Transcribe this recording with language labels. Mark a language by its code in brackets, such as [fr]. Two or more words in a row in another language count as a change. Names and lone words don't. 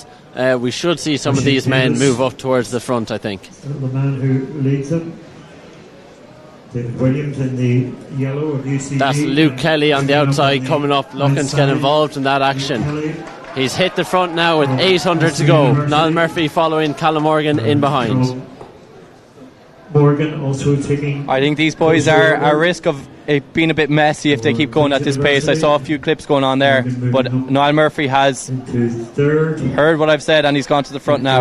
[en] We should see some of these men move up towards the front, I think. The man who leads them, David Williams in the yellow of UCD. That's Luke Kelly on the outside coming up, looking to get involved in that action. He's hit the front now with 800 to go. Niall Murphy following, Callum Morgan in behind. Morgan also taking... I think these boys are at risk of it being a bit messy if they keep going at this pace. I saw a few clips going on there, but Niall Murphy has heard what I've said and he's gone to the front now.